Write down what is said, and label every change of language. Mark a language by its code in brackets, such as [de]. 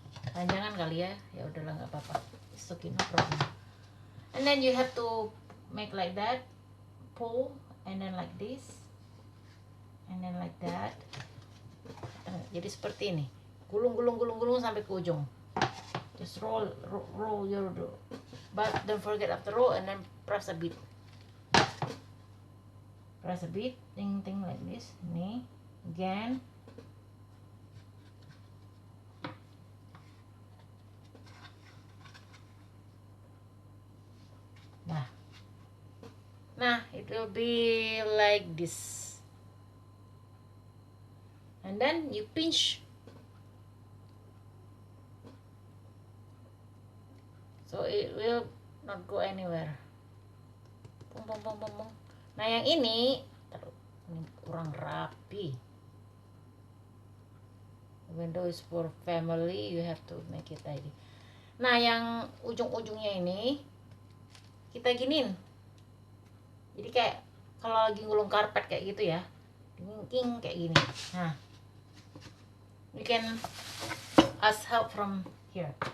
[id] Panjangan kali ya, ya udahlah nggak apa-apa. [en] It's okay, no problem. And then you have to make like that, pull, and then like this, and then like that. [id] Jadi seperti ini, gulung sampai ke ujung. [en] Just roll your dough, but don't forget after roll and then press a bit. Press a bit, ting like this. Nih, again. Nah, it will be like this. And then you pinch. So it will not go anywhere. [id] Nah, yang ini kurang rapi. [en] Even though it's for family, you have to make it tidy. [id] Nah, yang ujung-ujungnya ini kita giniin. Jadi kayak kalau lagi ngulung karpet kayak gitu ya, king kayak gini. [en] Nah, you can ask help from here.